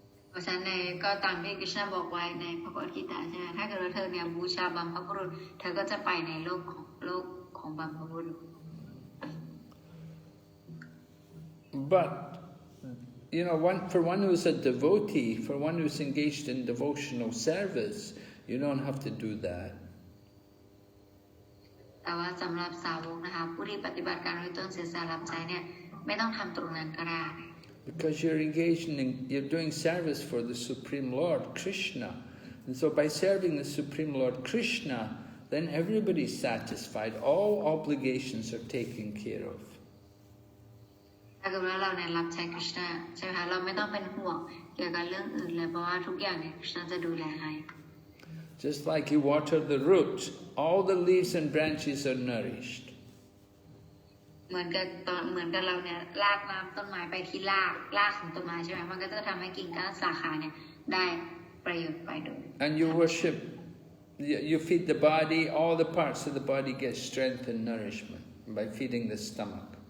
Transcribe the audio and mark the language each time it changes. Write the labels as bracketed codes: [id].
[th] เพราะฉะนั้นก็ตามที่กฤษณะบอกไว้ในพระกฏกีตาใช่ไหมถ้าเกิดว่าเธอเนี่ยบูชาบรรพบุรุษเธอก็จะไปในโลกของบรรพบุรุษ [en] But you know, for one who's a devotee, for one who's engaged in devotional service, you don't have to do that. [th] แต่ว่าสำหรับสาวกนะคะผู้ที่ปฏิบัติการด้วยต้นเสียสละรับใช้เนี่ยไม่ต้องทำตรงนั้นก็ได้ [en] Because you're doing service for the Supreme Lord, Krishna. And so by serving the Supreme Lord, Krishna, then everybody's satisfied. All obligations are taken care of. [th] ถ้าเกิดว่าเราเนี่ยรับใช้กฤษณะใช่ไหมคะเราไม่ต้องเป็นห่วงเกี่ยวกับเรื่องอื่นเลยเพราะว่าทุกอย่างเนี่ยกฤษณะจะดูแลให้ [en] Just like you water the root, all the leaves and branches are nourished. [th] เหมือนกับเราเนี่ยรากน้ำต้นไม้ไปที่รากของต้นไม้ใช่ไหมมันก็จะทำให้กิ่งก้านสาขาเนี่ยได้ประโยชน์ไปด้วย [en] And you worship, you feed the body, all the parts of the body get strength and nourishment by feeding the stomach.